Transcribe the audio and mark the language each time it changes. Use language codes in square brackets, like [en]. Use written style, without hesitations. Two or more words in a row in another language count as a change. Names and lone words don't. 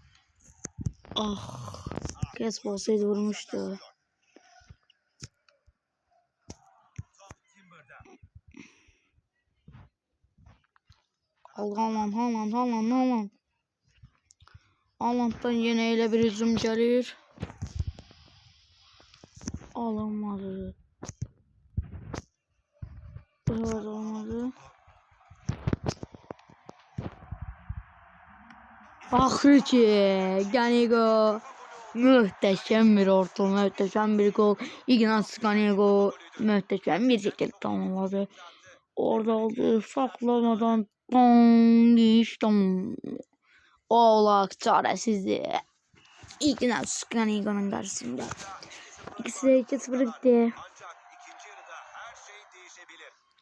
[tr] Ah. Crespo olsaydı vurmuştu. Haaland. [az] Haaland'dan yine elə bir hücum gəlir. [tr] Alamadı. Burada olmadı. [az] Axır ki, Ganigo. [tr] Möhtəşəm bir orta, möhtəşəm bir gol. Ignace Ganigo möhtəşəm bir şekilde tamamladı. Orada oldu, saklamadan Oğlak çaresizdi. Ignace Ganigo'nun karşısında. İkisi de 2-0 gitti. Ancak ikinci yarıda her şey değişebilir.